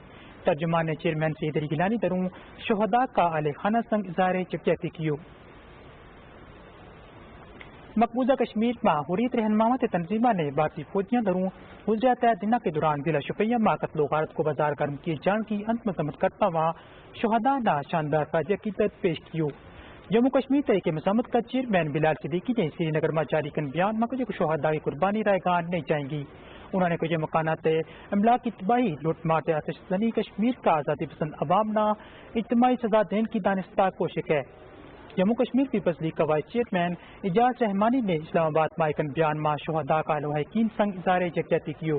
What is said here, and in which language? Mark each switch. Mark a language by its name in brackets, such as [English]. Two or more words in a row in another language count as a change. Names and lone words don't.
[Gujari] ترجمان نے چیئرمین سید علی گیلانی دروں شہداء کا اہل خانہ سنگ اظہار یکجہتی کیو. مقبوضہ کشمیر میں حریت رہنماؤں تنظیموں نے بھارتی فوجیاں دروں گزرا 3 دنوں کے دوران ضلع شوپیاں میں قتل و غارت کو بازار گرم کیے جان کی انت مذمت کرتا ہوا شہداء نے شاندار خراج عقیدت پیش کیو. جموں کشمیر تحریک مسامت کا چیئرمین بلال صدیقی نے سری نگر میں جاری کن بیان میں کچھ شہداء کی قربانی رائے گان نہیں جائیں گی. انہوں نے کچھ مکانات املاک کی تباہی لوٹ مار آتش زنی کشمیر کا آزادی پسند عوام نہ اجتماعی سزا دینے کی دانستہ کوشش ہے. جموں کشمیر پیپلز لیگ کا وائس چیئرمین اجاز رحمانی نے اسلام آباد میں ایک بیان میں شہداء کا لواحقین سنگ اظہار یکجہتی کیو.